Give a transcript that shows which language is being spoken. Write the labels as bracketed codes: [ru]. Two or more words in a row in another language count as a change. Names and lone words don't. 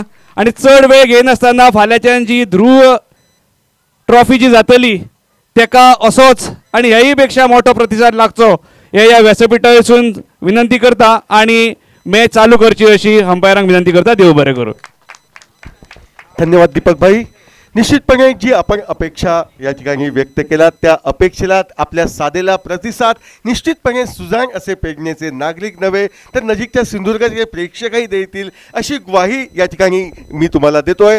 [kok] आणि चड वेळ घेयनासतना फाल्यांच्यान जी ध्रुव ट्रॉफी जी जातली तेका असोच आणि हेय पेक्षा मोठो प्रतिसाद लागचो हे ह्या व्यासपीठा वरसून विनंती करता आणि मॅच चालू करची अशी अंपायरांक विनंती करता. देव बरें करूं. [mr] धन्यवाद दीपक भाई. निश्चितपणे जी आपण अपेक्षा या ठिकाणी व्यक्त केला त्या अपेक्षेला आपल्या साधेला प्रतिसाद निश्चितपणे सुजाण असे पेडणेचे नागरिक नव्हे तर नजीकच्या सिंधुदुर्गाचे प्रेक्षकही देतील अशी ग्वाही या ठिकाणी मी तुम्हाला देतोय.